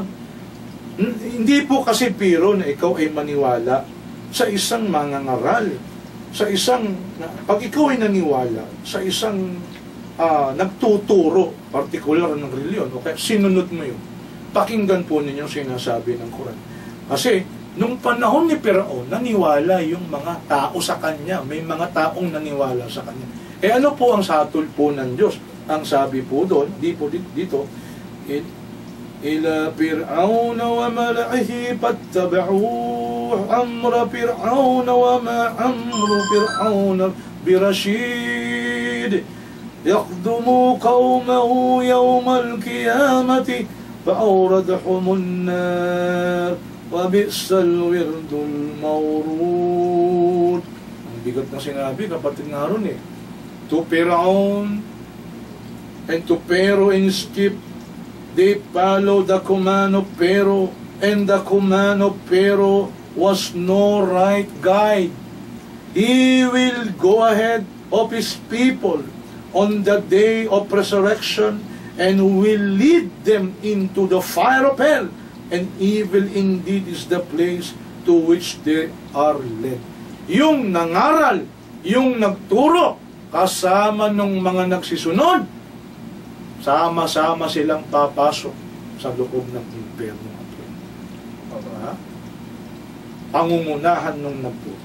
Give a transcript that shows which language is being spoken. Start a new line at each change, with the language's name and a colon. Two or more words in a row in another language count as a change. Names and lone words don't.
Filipino: Hindi po kasi piro na ikaw ay maniwala sa isang mangangaral, sa isang, pag ikaw ay naniwala sa isang nagtuturo, partikular ng reliyon, okay, sinunod mo yun. Pakinggan po ninyo sinasabi ng Quran. Kasi, nung panahon ni Firaun, naniwala yung mga tao sa kanya. May mga taong naniwala sa kanya. Ano po ang satol po ng Diyos? Ang sabi po doon, dito,
Arabic: إلى فرعون وملئه فاتبعوا أمر فرعون وما أمر فرعون برشيد يقدم قومه يوم القيامة فأوردهم النار وبئس الورد المورود.
Filipino: Ang bigat na sinabi, kapatid na
English: ron to Fir'aun and to Pharaoh in skip, they followed the command of Pharaoh, and the command of Pharaoh was no right guide. He will go ahead of his people on the day of resurrection and will lead them into the fire of hell, and evil indeed is the place to which they are led.
Filipino: Yung nangaral, yung nagturo, kasama ng mga nagsisunod, sama-sama silang papasok sa loob ng impyerno. Pangungunahan nung nagturo.